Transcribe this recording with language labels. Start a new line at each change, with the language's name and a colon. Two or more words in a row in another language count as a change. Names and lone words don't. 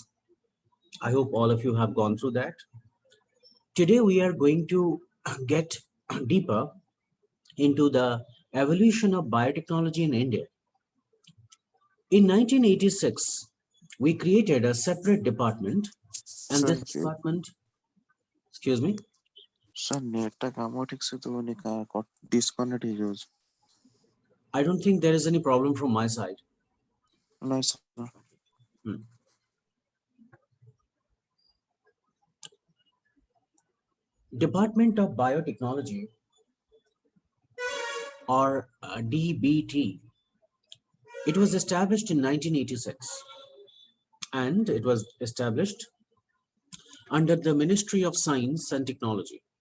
English: I hope all of you have gone through that. Today we are going to get deeper into the evolution of biotechnology in India. In 1986, we created a separate department, and this Sanjay, department, excuse me, sir,
Odia: नेटটা କାମ ଠିକ ସେ ଦଉନି disconnect ହେଇଯାଉଛି।
English: I don't think there is any problem from my side.
Odia: ନାଇଁ sir, Hmm.
English: Department of Biotechnology, or DBT, it was established in 1986, and it was established under the Ministry of Science and Technology.